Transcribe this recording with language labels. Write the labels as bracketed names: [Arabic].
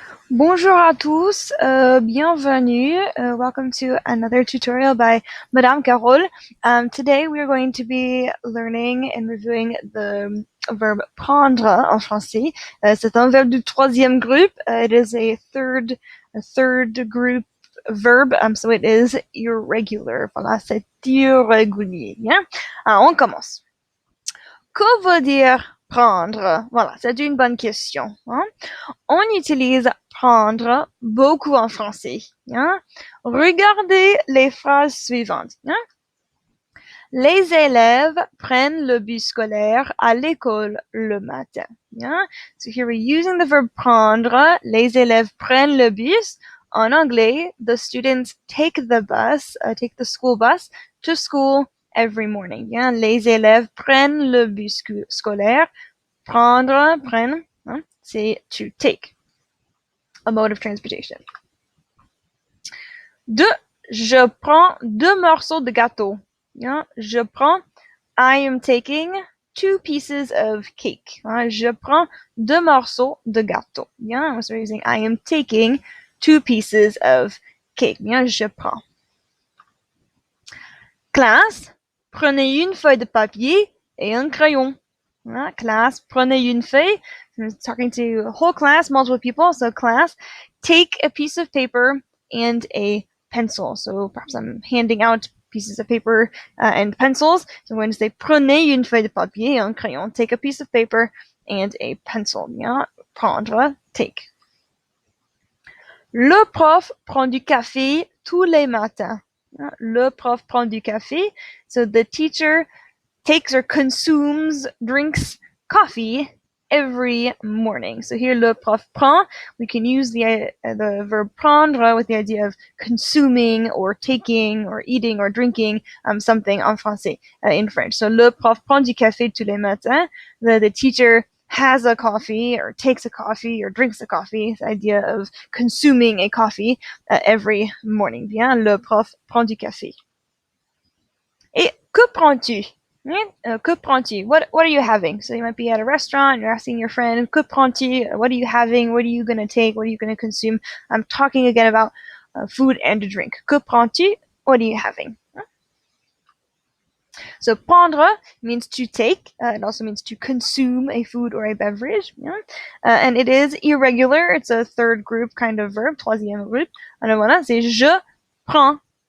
[French] Bonjour à tous, bienvenue. [English] Welcome to another tutorial by Madame Carole. Today we are going to be learning and reviewing the verb prendre [French] en français. C'est un verbe du troisième groupe. [English] It is a third group verb, so it is irregular. [French] Voilà, c'est irrégulier. Bien, on commence. Que veut dire prendre? Voilà, c'est une bonne question. Hein? On utilise prendre beaucoup en français. Hein? Regardez les phrases suivantes. Hein? Les élèves prennent le bus scolaire à l'école le matin. Hein? [English] So here we're using the verb prendre. [French] Les élèves prennent le bus. En anglais, [English] the students take the school bus to school every morning. Hein? [French] Les élèves prennent le bus scolaire. Prendre, prendre, hein? C'est [English] to take. A mode of transportation. 2. [French] Je prends 2 morceaux de gâteau. [English] Yeah, [French] je prends, [English] I am taking 2 pieces of cake. [French] Je prends 2 morceaux de gâteau. [English] Yeah, so we're using I am taking 2 pieces of cake. [French] Yeah, je prends. Classe, prenez une feuille de papier et un crayon. Class, prenez une feuille. [English] I'm talking to a whole class, multiple people. So class, take a piece of paper and a pencil. So perhaps I'm handing out pieces of paper and pencils. So when I say [French] prenez une feuille de papier et un crayon, [English] take a piece of paper and a pencil. Yeah? [French] Prendre, take. Le prof prend du café tous les matins. Le prof prend du café. [English] So the teacher takes or consumes, drinks coffee every morning. So here, [French] le prof prend, [English] we can use the verb prendre with the idea of consuming or taking or eating or drinking something [French] en français, [English] in French. [French] So le prof prend du café tous les matins. [English] The teacher has a coffee or takes a coffee or drinks a coffee, the idea of consuming a coffee every morning. [French] Bien, le prof prend du café. Et que prends-tu? Que prends-tu? [English] What are you having? So you might be at a restaurant, you're asking your friend, [French] que prends-tu? [English] What are you having? What are you going to take? What are you going to consume? I'm talking again about food and drink. [French] Que prends-tu? [English] What are you having? So prendre means to take. It also means to consume a food or a beverage. And it is irregular. It's a third group kind of verb, [French] troisième groupe. Alors voilà, c'est je prends.